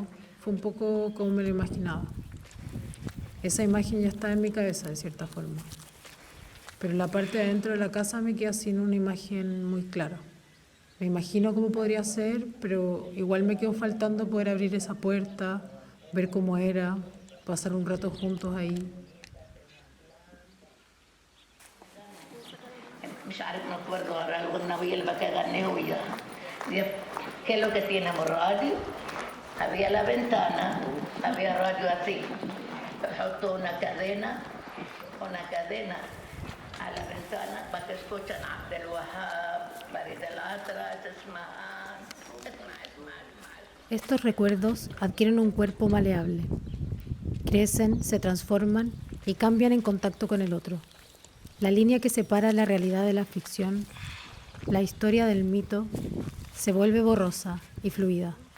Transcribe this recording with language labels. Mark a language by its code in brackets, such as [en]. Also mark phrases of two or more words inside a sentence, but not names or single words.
[es] Fue un poco como me lo imaginaba. Esa imagen ya estaba en mi cabeza, de cierta forma. Pero la parte de adentro de la casa me queda sin una imagen muy clara. Me imagino cómo podría ser, pero igual me quedó faltando poder abrir esa puerta, ver cómo era, pasar un rato juntos ahí. [ar] مش عارف نتفرج على الغنوية اللي بقى غنيه وياها. [es] ¿Qué es lo que tenemos? Radio. Había la ventana, había radio así. Bajó una cadena a la ventana para que escuchen عبد الوهاب, فريد الأطرش, اسمعان. Estos recuerdos adquieren un cuerpo maleable. Crecen, se transforman y cambian en contacto con el otro. La línea que separa la realidad de la ficción, la historia del mito, se vuelve borrosa y fluida.